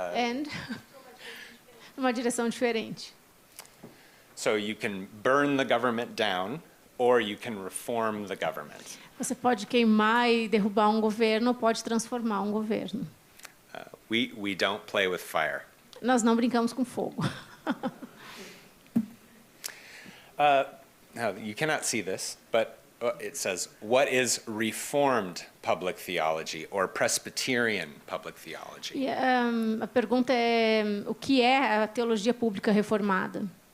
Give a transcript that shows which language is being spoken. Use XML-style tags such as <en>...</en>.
<pt>And numa direção diferente.</pt> <en>So you can burn the government down, or you can reform the government.</en> <pt>Você pode queimar e derrubar um governo, ou pode transformar um governo.</pt> <en>We don't play with fire.</en> <pt>Nós não brincamos com fogo.</pt> <en>Now you cannot see this, but it says, what is Reformed public theology or Presbyterian public theology?</en> <pt>E, a pergunta é, o que é a teologia pública reformada?</pt>